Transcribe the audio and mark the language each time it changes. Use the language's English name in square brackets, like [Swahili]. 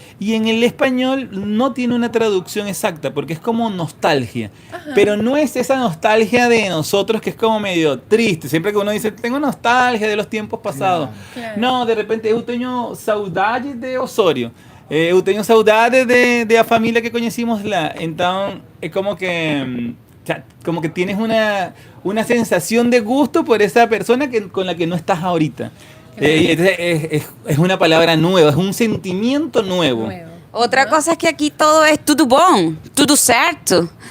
[Spanish] Y en el español no tiene una traducción exacta porque es como nostalgia. Pero no es esa nostalgia de nosotros que es como medio triste. Siempre que uno dice, tengo nostalgia de los tiempos pasados. Claro. [Portuguese] No, de repente eu tenho saudade de Osório. Eu tenho saudade de a família que conhecimos lá. [Spanish] Então, es como que tienes una sensación de gusto por esa persona con la que no estás ahorita. Entonces es una palabra nueva, es un sentimiento nuevo. Nuevo. Otra cosa es que aquí todo es [Portuguese] tudo bom, tudo certo.